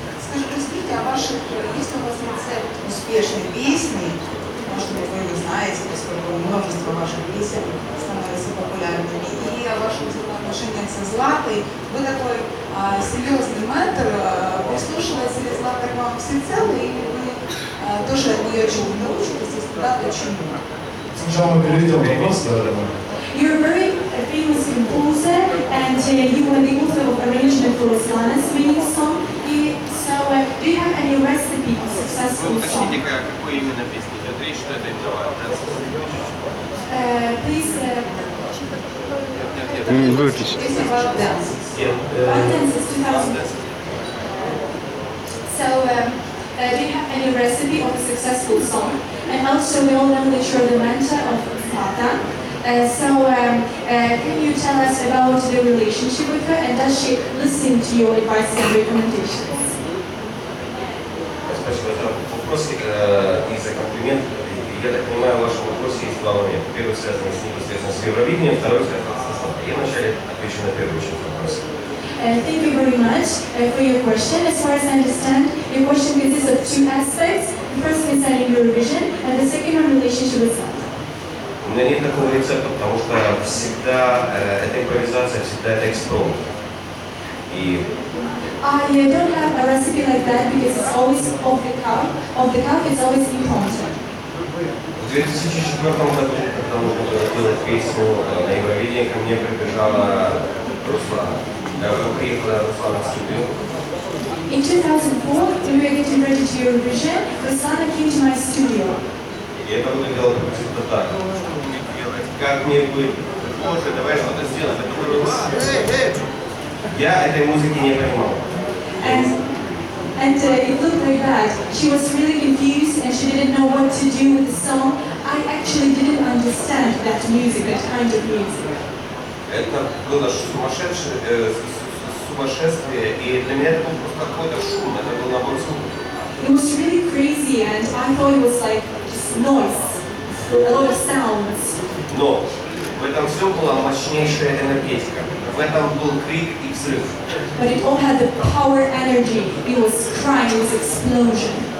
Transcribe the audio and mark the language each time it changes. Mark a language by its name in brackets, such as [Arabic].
[Russian] Расскажите о ваших, есть у вас рецепт успешной песни, может быть, вы его знаете, поскольку множество ваших песен становятся популярными, и о ваших взаимоотношениях со Златой. Вы такой серьезный ментор, прислушивается ли Злата к вам всецело, или вы тоже от нее чему научитесь, если да, то чему? Сначала мы перейдем к вопросу. [English] You're a very famous composer, and you were the author of arrangement for Ruslana's winning song. So, do you have any recipe for successful song? [Russian] Какой именно песни идет речь, что это именно [English] Please. [Russian] Выключи. [English] It's about dance. Dance is 2000. So, do you have any recipe of a successful song? And also, we all know that you're the mentor of Zlata. Can you tell us about the relationship with her, and does she listen to your advice and recommendations? [Russian] Спасибо за вопрос и за комплимент. Я так понимаю, в вашем вопросе есть 2 момента. Первый связан непосредственно с Евровидением, второй связан с Златой. Я вначале отвечу на первый вопрос. [English] Thank you very much for your question. As far as I understand, your question consists of 2 aspects. The first concerning Eurovision, and the second on relationship with Zlata. [Russian] У меня нет такого рецепта, потому что всегда эта импровизация, всегда это экспромт. И [English] I don't have a recipe like that because it's always off the cuff. Off the cuff, it's always impromptu. [Russian] В 2004 году, когда нужно было делать песню на Евровидении, ко мне прибежала Руслана. Приехала Руслана в студию. In 2004, when we were getting ready to Eurovision, Ruslana came to my studio. И это выглядело приблизительно так. Как мне быть? Боже, давай что-то сделаем. Я этой музыки не понимал. [English] And it looked like that. She was really confused and she didn't know what to do with the song. I actually didn't understand that music, that kind of music. [Russian] Это было сумасшествие, и для меня это был просто какой-то шум, это был набор звуков. [English] It was really crazy and I thought it was like just noise, a lot of sounds. [Russian] Но в этом всем была мощнейшая энергетика. В этом был крик и взрыв. [English] But it all had the power energy. It was crying, it was explosion.